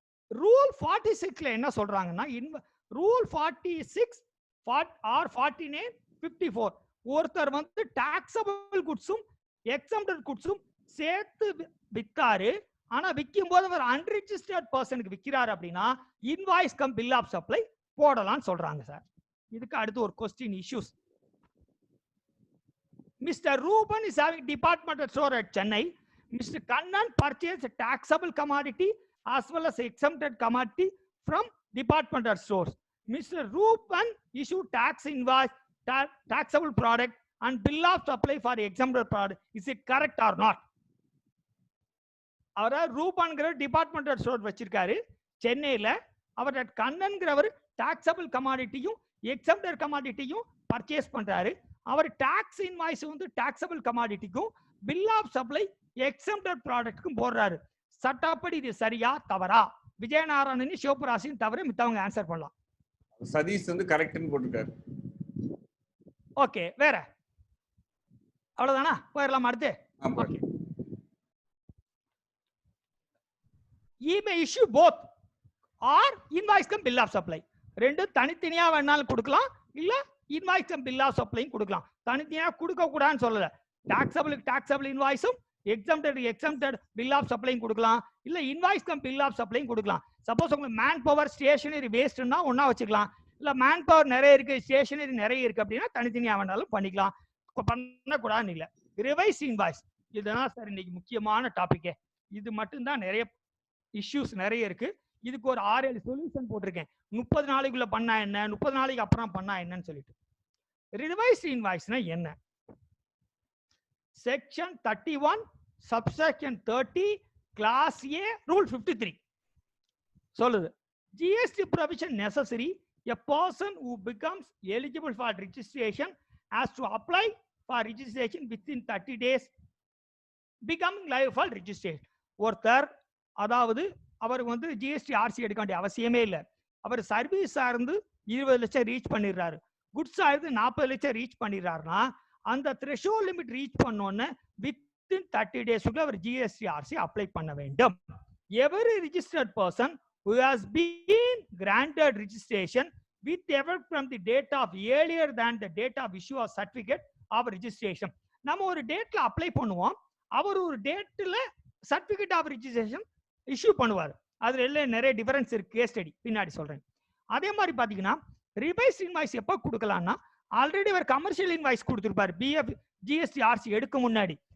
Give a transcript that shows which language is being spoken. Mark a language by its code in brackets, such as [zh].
[ta] Rule 46ல என்ன சொல்றாங்கன்னா, rule 46 R 49(54) ஒருத்தர் வந்து டாக்ஸபிள் குட்ஸும் எக்ஸம்ப்டட் குட்ஸும் சேர்த்து வித்தாரு, ஆனா விற்கும் போது அவர் அன்ரிஜிஸ்டர்ட் பர்சனுக்கு விற்கிறாரு அப்படின்னா invoice cum bill of supply போடலாம்னு சொல்றாங்க சார். இதுக்கு அடுத்து ஒரு question issues. [en] Mr. Ruben is having departmental store at Chennai. Mr. Kannan purchased a taxable commodity as well as exempted commodity from departmental stores. Mr. Ruben issued tax invoice, taxable product and bill of supply for exempted product. Is it correct or not? [ta] அவர ரூபான்ங்கிற departmental store வச்சிருக்காரு சென்னையில. அவர் கண்ணன்கிறவர் taxable கமாடிட்டியும் exempted கமாடிட்டியும் purchase பண்றாரு. அவர் tax invoice வந்து taxable கமாடிட்டிக்கும் bill of supply exempted ப்ராடக்ட்டுக்கும் போடுறாரு. சட்டப்படி இது சரியா தவறா? விஜயநாராயணன் சிவபராசின் தவிர மித்தவங்க ஆன்சர் பண்ணலாம். சதீஷ் வந்து கரெக்ட்னு போட்டுருக்காரு. ஓகே, வேற அவ்வளவுதானா? போயிடலாம் அடுத்து. [en] Okay, he may issue both or invoice cum bill of supply. [ta] ரெண்டு தனித்தனியா வேணாலும் கொடுக்கலாம், இல்ல invoice cum bill of supply கொடுக்கலாம். தனித்தனியா கொடுக்க கூடாதுன்னு சொல்லல. Taxable இன்வாய்ஸும் exempted bill of supply கொடுக்கலாம், இல்ல invoice cum bill of supply கொடுக்கலாம். சப்போஸ் உங்களுக்கு மேன் பவர் ஸ்டேஷனரி வேஸ்ட்னா ஒண்ணா வச்சுக்கலாம், இல்ல மேன் பவர் நிறைய இருக்கு ஸ்டேஷனரி நிறைய இருக்கு அப்படின்னா தனித்தனியா வேணாலும் பண்ணிக்கலாம். பண்ணக்கூடாதுன்னு இல்ல. ரிவைஸ் இன்வாய்ஸ் இதுதான் சார் இன்னைக்கு முக்கியமான டாபிக்கே. இது மட்டும்தான் நிறைய இஷ்யூஸ் நிறைய இருக்கு. இதுக்கு ஒரு 6-7 சொல்யூஷன் போட்டிருக்கேன். 30 நாளைக்குள்ள பண்ணா என்ன, 30 நாளைக்கு அப்புறம் பண்ணா என்னன்னு சொல்லிட்டு. ரிவைஸ் இன்வாய்ஸ்னா என்ன? செக்ஷன் 31 சப்செக்ஷன் 30 கிளாஸ் ஏ ரூல் 53 சொல்லுது, GST provision necessary. [en] A person who becomes eligible for registration has to apply for registration within 30 days becoming liable for registration. [ta] ஒருத்தர் அதாவது அவருக்கு வந்து ஜிஎஸ்டி ஆர்சி எடுக்க வேண்டிய அவசியமே இல்லை. அவர் சர்வீஸ் சார்ந்து 20 லட்சம் ரீச் பண்ணிடுறாரு, குட்ஸ் ஆயிருந்து 40 லட்சம் ரீச் பண்ணிடுறாருன்னா அந்த த்ரெஷோல்ட் லிமிட் ரீச் பண்ணோன்னு வித்தின் 30 டேஸ்க்குள்ள அவர் ஜிஎஸ்டி ஆர்சி அப்ளை பண்ண வேண்டும். [en] Every registered person who has been granted registration with effect from the date of earlier than the date of issue of certificate of registration. [ta] நம்ம ஒரு டேட்ல apply பண்ணுவோம், அவர் ஒரு டேட்ல certificate of registration issue பண்ணுவார். அதுல எல்லாம் நிறைய டிஃபரன்ஸ் இருக்கு, கேஸ் ஸ்டடி பின்னாடி சொல்றேன். அதே மாதிரி பாத்தீங்கன்னா ரிவைஸ் இன்வாய்ஸ் எப்போ கொடுக்கலாம்னா, ஆல்ரெடி அவர் commercial invoice கொடுத்திருப்பாரு PF GST RC எடுக்க முன்னாடி.